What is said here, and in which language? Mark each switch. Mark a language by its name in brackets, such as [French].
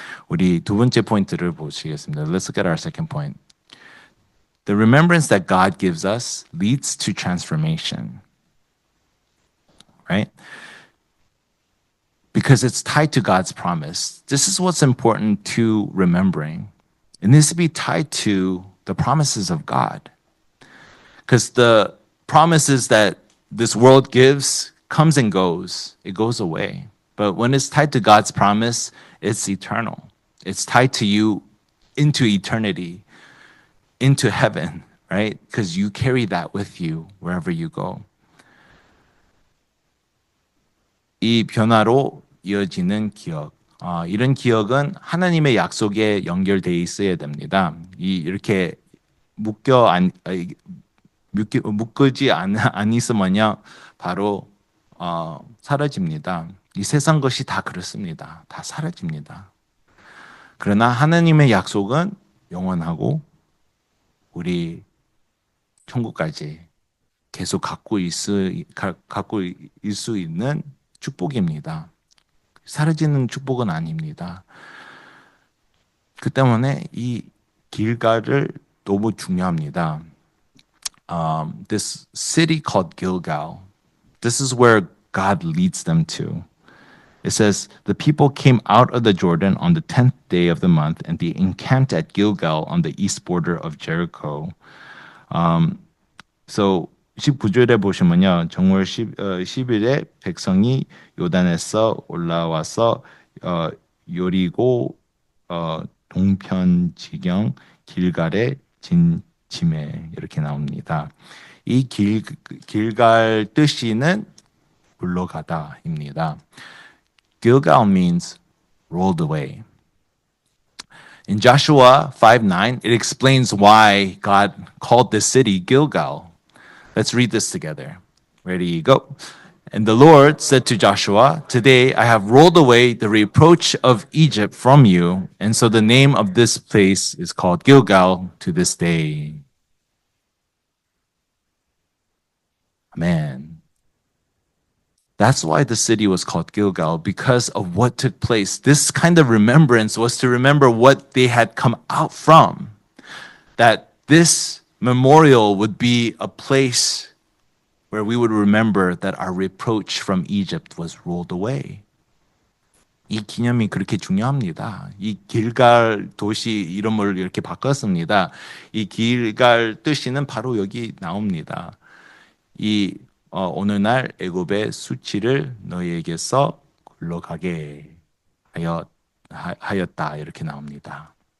[Korean] 우리 두 번째 포인트를 보시겠습니다. [English] Let's look at our second point. The remembrance that God gives us leads to transformation. Right? Because it's tied to God's promise. This is what's important to remembering. It needs to be tied to the promises of God. Because the promises that this world gives comes and goes. It goes away. But when it's tied to God's promise, it's eternal. It's tied to you into eternity, into heaven, right? Because you carry that with you wherever you go. [Korean] 이 변화로 이어지는 기억. 이런 기억은 하나님의 약속에 연결되어 있어야 됩니다. 이렇게 묶이지 않으면요, 바로 사라집니다. 이 세상 것이 다 그렇습니다. 다 사라집니다. 그러나 하나님의 약속은 영원하고 우리 천국까지 계속 갖고 있을 수 있는 축복입니다. 사라지는 축복은 아닙니다. 그 때문에 이 길갈을 너무 중요합니다. [English] This city called Gilgal, this is where God leads them to. It says, the people came out of the Jordan on the 10th day of the month, and they encamped at Gilgal on the east border of Jericho. [Korean] So 19절에 보시면요. 정월 10일에 백성이 요단에서 올라와서 요리고 동편 지경 길갈에 진침해 이렇게 나옵니다. 이 길갈 뜻이는 굴러가다입니다. [English] Gilgal means rolled away. In Joshua 5:9, it explains why God called this city Gilgal. Let's read this together. Ready, go. And the Lord said to Joshua, today I have rolled away the reproach of Egypt from you, and so the name of this place is called Gilgal to this day. Amen. That's why the city was called Gilgal, because of what took place. This kind of remembrance was to remember what they had come out from. That this memorial would be a place where we would remember that our reproach from Egypt was rolled away. [Korean] 이 기념이 그렇게 중요합니다. 이 길갈 도시 이름을 이렇게 바꿨습니다. 이 길갈 뜻이는 바로 여기 나옵니다. 이 오늘날 애굽의 수치를 너희에게서 굴러가게 하였다 이렇게 나옵니다.